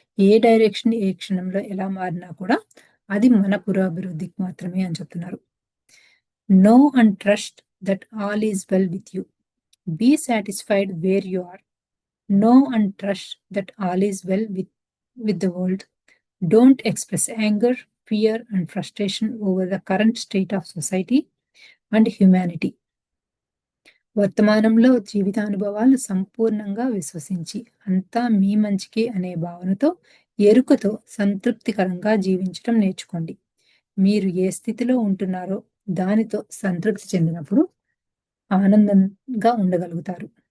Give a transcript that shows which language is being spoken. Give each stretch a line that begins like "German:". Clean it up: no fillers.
Telugu: ఏ direction ఏ క్షణంలో ఎలా మారినా కూడా అది మన పురోభివృద్ధికి మాత్రమే అని చెప్తున్నారు.
English: Know and trust that all is well with you. Be satisfied where you are. Know and trust that all is well with the world. Don't express anger, fear, and frustration over the current state of society and humanity.
Telugu: వర్తమానంలో జీవితానుభవాలు సంపూర్ణంగా విశ్వసించి అంతా మీ మంచికే అనే భావనతో ఎరుకతో సంతృప్తికరంగా జీవించడం నేర్చుకోండి. మీరు ఏ స్థితిలో ఉంటున్నారో దానితో సంతృప్తి చెందినప్పుడు ఆనందంగా ఉండగలుగుతారు.